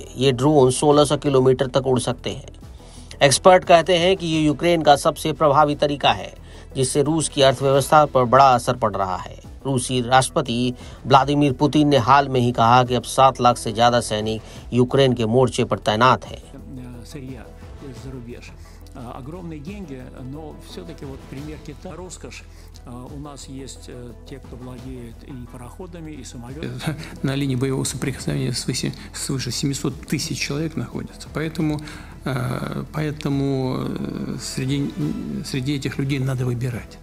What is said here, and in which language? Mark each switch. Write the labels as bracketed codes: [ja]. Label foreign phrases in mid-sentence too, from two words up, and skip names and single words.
[hi] ये ड्रोन 1600 किलोमीटर तक उड़ सकते हैं। एक्सपर्ट कहते हैं कि ये यूक्रेन का सबसे प्रभावी तरीका है, जिससे रूस की अर्थव्यवस्था पर बड़ा असर पड़ रहा है। रूसी राष्ट्रपति व्लादिमीर पुतिन ने हाल में ही कहा कि अब 7 लाख से ज्यादा सैनिक यूक्रेन के मोर्चे पर तैनात हैं। [ru] Огромные деньги, но все-таки вот пример Китая роскошь. У нас есть те, кто владеет и пароходами, и самолетами. На линии боевого соприкосновения свыше 700 тысяч человек находятся. Поэтому среди этих людей надо выбирать.